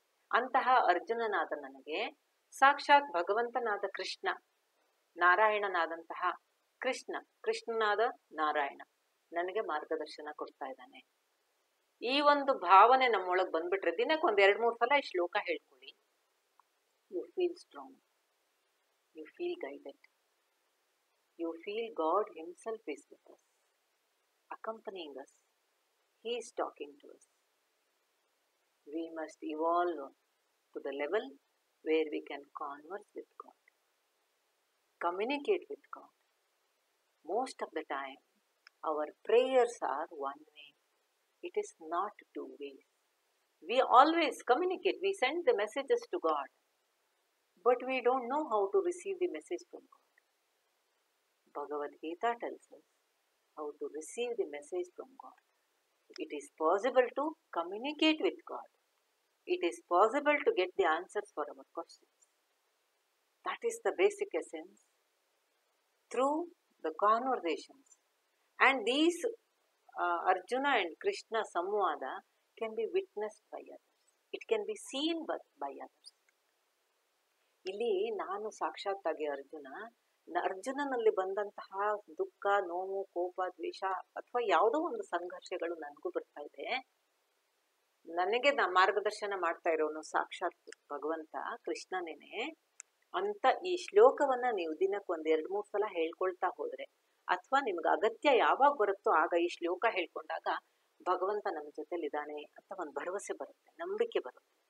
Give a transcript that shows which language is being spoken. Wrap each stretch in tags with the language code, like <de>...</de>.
<kn>ಅಂತಹ ಅರ್ಜುನನಾದ ನನಗೆ ಸಾಕ್ಷಾತ್ ಭಗವಂತನಾದ ಕೃಷ್ಣ, ನಾರಾಯಣನಾದಂತಹ ಕೃಷ್ಣ, ಕೃಷ್ಣನಾದ ನಾರಾಯಣ ನನಗೆ ಮಾರ್ಗದರ್ಶನ ಕೊಡ್ತಾ ಇದ್ದಾನೆ. ಈ ಒಂದು ಭಾವನೆ ನಮ್ಮೊಳಗೆ ಬಂದ್ಬಿಟ್ರೆ ದಿನಕ್ಕೆ 2-3 ಸಲ ಈ ಶ್ಲೋಕ ಹೇಳ್ಕೊಳ್ಳಿ.</kn> <en>You feel strong, you feel guided, you feel God himself is with us, accompanying us. He is talking to us. We must evolve to the level where we can converse with God, communicate with God. Most of the time, our prayers are one way. It is not two ways. We always communicate. We send the messages to God, but we don't know how to receive the message from God. Bhagavad Gita tells us how to receive the message from God. It is possible to communicate with God. It is possible to get the answers for our questions. That is the basic essence through the conversations. And these Arjuna and Krishna samvada can be witnessed by others. It can be seen by others.</en> <kn>ಇಲ್ಲಿ ನಾನು ಸಾಕ್ಷಾತ್ತಾಗಿ ಅರ್ಜುನನಲ್ಲಿ ಬಂದಂತಹ ದುಃಖ, ನೋವು, ಕೋಪ, ದ್ವೇಷ ಅಥವಾ ಯಾವುದೋ ಒಂದು ಸಂಘರ್ಷಗಳು ನನಗೂ ಬರ್ತಾ ಇದೆ. ನನಗೆ ಮಾರ್ಗದರ್ಶನ ಮಾಡ್ತಾ ಇರೋನು ಸಾಕ್ಷಾತ್ ಭಗವಂತ ಕೃಷ್ಣನೇನೆ ಅಂತ ಈ ಶ್ಲೋಕವನ್ನ ನೀವು ದಿನಕ್ಕೆ 2-3 ಸಲ ಹೇಳ್ಕೊಳ್ತಾ ಹೋದ್ರೆ, ಅಥವಾ ನಿಮ್ಗೆ ಅಗತ್ಯ ಯಾವಾಗ ಬರುತ್ತೋ ಆಗ ಈ ಶ್ಲೋಕ ಹೇಳ್ಕೊಂಡಾಗ ಭಗವಂತ ನಮ್ಮ ಜೊತೆಲಿದ್ದಾನೆ ಅಂತ ಒಂದು ಭರವಸೆ ಬರುತ್ತೆ, ನಂಬಿಕೆ ಬರುತ್ತೆ.</kn>